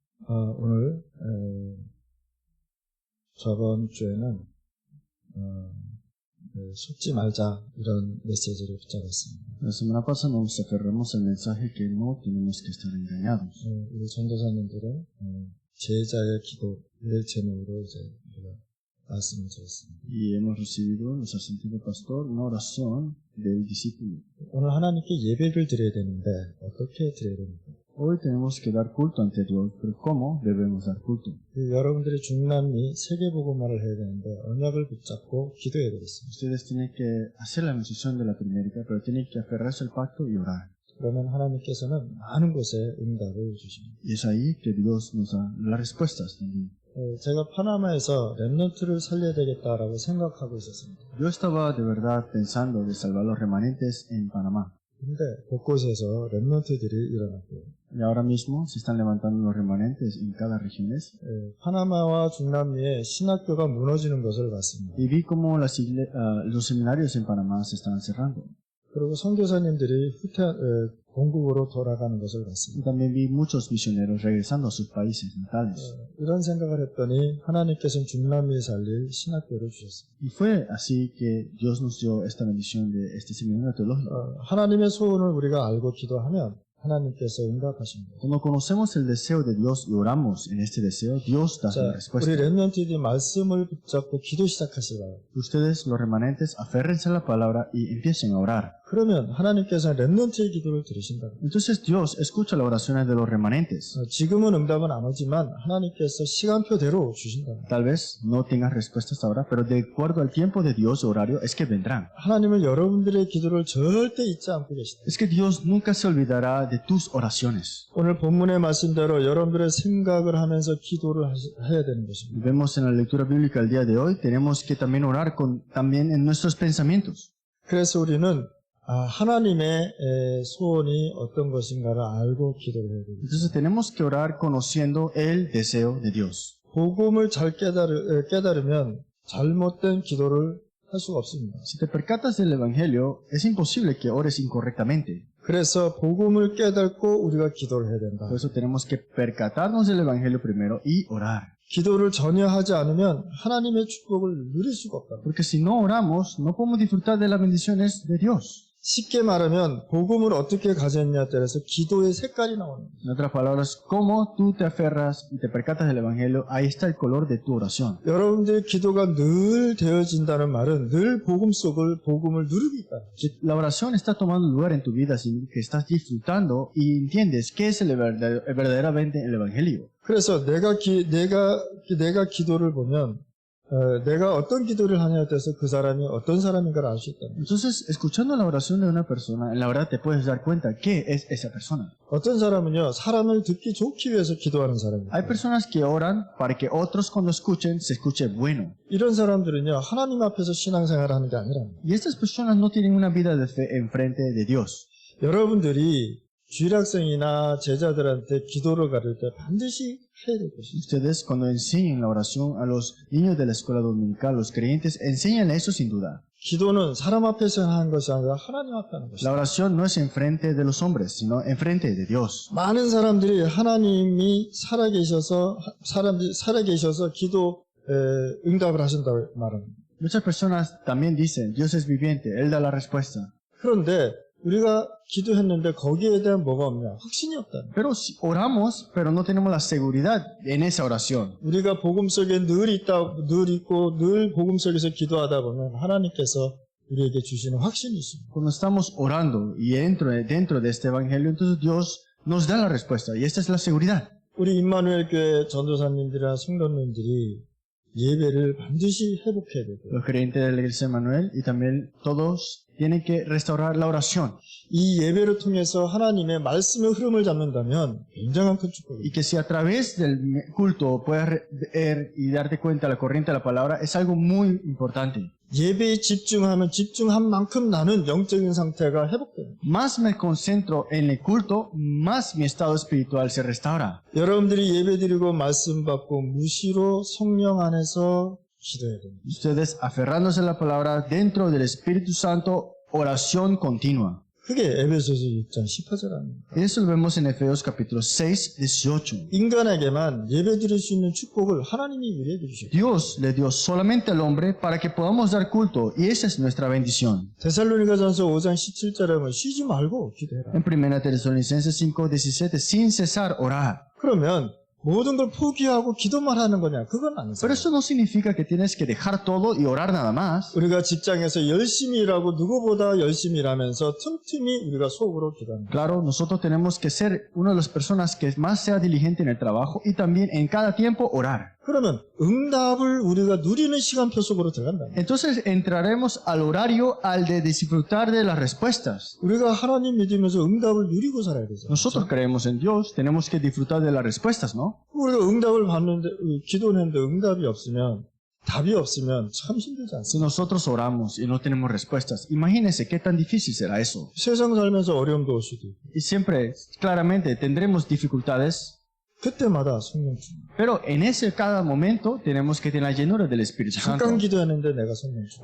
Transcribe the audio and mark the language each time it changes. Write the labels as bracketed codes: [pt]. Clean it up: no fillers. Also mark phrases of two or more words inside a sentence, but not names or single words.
[ko] 오늘 저번 주에는 속지 말자 이런 메시지를 붙잡았습니다. [es] La semana pasada nos aferramos al mensaje que no tenemos que estar engañados. [ko] 우리 전도사님들은 제자의 기도의 제목으로 이제 우리가 말씀을 드렸습니다. [es] Y hemos recibido, nos ha sentido pastor, una oración del discípulo. [ko] 오늘 하나님께 예배를 드려야 되는데 어떻게 드려야 됩니까? [es] Hoy tenemos que dar culto ante Dios, pero ¿cómo debemos dar culto? [ko] 여러분들이 중남미 세계복음화를 해야 되는데 언약을 붙잡고 기도해야 되겠습니다. [es] Ustedes tienen que hacer la anunciación de Latinoamérica, pero tienen que aferrarse al pacto y orar. [ko] 그러면 하나님께서는 많은 곳에 응답을 주십니다. [es] Y es ahí que Dios nos da las respuestas también. [ko] 제가 파나마에서 렘넌트를 살려야 되겠다라고 생각하고 있었습니다. [es] Yo estaba de verdad pensando de salvar los remanentes en Panamá. [ko] 근데 곳곳에서 렘넌트들이 일어났고요. [es] Y ahora mismo se están levantando los remanentes en cada región. [ko] 파나마와 중남미의 신학교가 무너지는 것을 봤습니다. [es] Y vi como los seminarios en Panamá se están cerrando. [ko] 그리고 선교사님들이 본국으로 돌아가는 것을 [es] Y [ko] 봤습니다. [es] también vi muchos misioneros regresando a sus países natales. [ko] 이런 생각을 했더니 하나님께서는 중남미에 살릴 신학교를 주셨습니다. [es] Y fue así que Dios nos dio esta bendición de este seminario teológico. [ko] 하나님의 소원을 우리가 알고 기도하면 하나님께서 응답하십니다. [es] Cuando conocemos el deseo de Dios y oramos en este deseo, Dios da la [ko] 우리 [es] respuesta. [ko] 렘넌트들이 말씀을 붙잡고 기도 시작하시라. [es] Ustedes, los remanentes, aférrense a la palabra y empiecen a orar. [ko] 그러면 하나님께서는 렘넌트의 기도를 들으신다. [es] Entonces Dios escucha las oraciones de los remanentes. [ko] 지금은 응답은 안 오지만 하나님께서 시간표대로 주신다. [es] Tal vez no tengas respuestas ahora, pero de acuerdo al tiempo de Dios horario es que vendrán. [ko] 하나님은 여러분들의 기도를 절대 잊지 않고 계시다. [es] Es que Dios nunca se olvidará de tus oraciones. [ko] 오늘 본문의 말씀대로 여러분들의 생각을 하면서 기도를 해야 되는 것입니다. [es] Vemos en la lectura bíblica el día de hoy, tenemos que también orar también en nuestros pensamientos. [ko] 그래서 우리는 하나님의 소원이 어떤 것인가를 알고 기도를 해야 됩니다. [es] Entonces tenemos que orar conociendo el deseo de Dios. [ko] 복음을 잘 깨달으면 잘못된 기도를 할 수가 없습니다. [es] Si te percatas del Evangelio, es imposible que ores incorrectamente. [ko] 그래서 복음을 깨닫고 우리가 기도를 해야 된다. [es] Por eso tenemos que percatarnos del Evangelio primero y orar. [ko] 기도를 전혀 하지 않으면 하나님의 축복을 누릴 수가 없다. [es] Porque si no oramos, no podemos disfrutar de las bendiciones de Dios. [ko] 쉽게 말하면 복음을 어떻게 가졌냐에 따라서 기도의 색깔이 나오는 거예요. [es] En otras palabras, cómo tú te aferras y te percatas del Evangelio, ahí está el color de tu oración. [ko] 여러분들의 기도가 늘 되어진다는 말은 늘 복음을 누리고 있다. [es] La oración está tomando lugar en tu vida, sin que estás disfrutando y entiendes qué es verdaderamente el Evangelio. [ko] 그래서 내가 기도를 보면 내가 어떤 기도를 하냐에 따라서 그 사람이 어떤 사람인가를 알 수 있다. [es] Entonces, escuchando la oración de una persona, en la verdad te puedes dar cuenta qué es esa persona. [ko] 어떤 사람은요, 사람을 듣기 좋기 위해서 기도하는 사람입니다. [es] Hay personas que oran para que otros cuando escuchen se escuche bueno. [ko] 이런 사람들은요, 하나님 앞에서 신앙생활을 하는 게 아니라 [es] Y estas personas no tienen una vida de fe enfrente de Dios. [ko] 여러분들이 주일학생이나 제자들한테 기도를 가르칠 때 반드시 해야 될 것입니다. [es] Ustedes cuando enseñen la oración a los niños de la escuela dominical, los creyentes, enséñenle eso sin duda. [ko] 기도는 사람 앞에서 하는 것이 아니라 하나님 앞에 하는 것입니다. [es] La oración no es enfrente de los hombres, sino enfrente de Dios. [ko] 많은 사람들이 하나님이 살아계셔서 기도 응답을 하신다고 말합니다. [es] Muchas personas también dicen, Dios es viviente, Él da la respuesta. [ko] 그런데 우리가 기도했는데 거기에 대한 뭐가 없냐? 확신이 없다. [es] Pero si oramos, pero no tenemos la seguridad en esa oración. [ko] 우리가 복음 속에 늘 있고 늘 복음 속에서 기도하다 보면 하나님께서 우리에게 주시는 확신이 있습니다. [es] Cuando estamos orando y dentro de este evangelio, entonces Dios nos da la respuesta y esta es la seguridad. [ko] 우리 임마누엘 교회 전도사님들이나 성도님들이 예배를 반드시 회복해야 되고요. [es] Los creyentes de la iglesia de Manuel y también todos tienen que restaurar la oración. [ko] 이 예배를 통해서 하나님의 말씀의 흐름을 잡는다면 굉장한 큰 축복입니다. [es] Y que si a través del culto puedas ver y darte cuenta de la corriente de la palabra, es algo muy importante. [ko] 예배에 집중하면 집중한 만큼 나는 영적인 상태가 회복돼요. [es] Más me concentro en el culto, más mi estado espiritual se restaura. [ko] 여러분들이 예배드리고 말씀 받고 무시로 성령 안에서 기도해야 됩니다. [es] Ustedes aferrándose a la palabra dentro del Espíritu Santo, oración continua. [ko] 그게 에베소서 6장 18절 아닙니까? [es] Y eso lo vemos en Efesios capítulo 6, 18. [ko] 인간에게만 예배드릴 수 있는 축복을 하나님이 우리에게 주셨고 [es] Dios le dio solamente al hombre para que podamos dar culto, y esa es nuestra bendición. [ko] 데살로니가전서 5장 17절에 보면 쉬지 말고 기도해라. [es] En 1 Tesalonicenses 5, 17, sin cesar orar. [ko] 그러면 모든 걸 포기하고 기도만 하는 거냐? 그건 [es] Pero [ko] 아니죠. [es] eso no significa que tienes que dejar todo y orar nada más. [ko] 우리가 직장에서 열심히 일하고 누구보다 열심히 일하면서 틈틈이 우리가 속으로 기도합니다. [es] Claro, nosotros tenemos que ser una de las personas que más sea diligente en el trabajo y también en cada tiempo orar. [ko] 그러면 응답을 우리가 누리는 시간표 속으로 들어간다. [es] Entonces entraremos al horario al de disfrutar de las respuestas. [ko] 우리가 하나님 믿으면서 응답을 누리고 살아야 되죠. [es] Nosotros creemos en Dios, tenemos que disfrutar de las respuestas, ¿no? [ko] 우리가 응답을 받는데 기도했는데 응답이 없으면 답이 없으면 참 힘들지 않습니까? [es] Si nosotros oramos y no tenemos respuestas, imagínense qué tan difícil será eso. [ko] 세상 살면서 어려움도 올 수도 있고 [es] Y siempre, claramente, tendremos dificultades, [ko] 그때마다 성령 충만. [es] pero en ese cada momento tenemos que tener la llenura del Espíritu Santo. [ko] 잠깐 기도했는데 내가 성령 충만.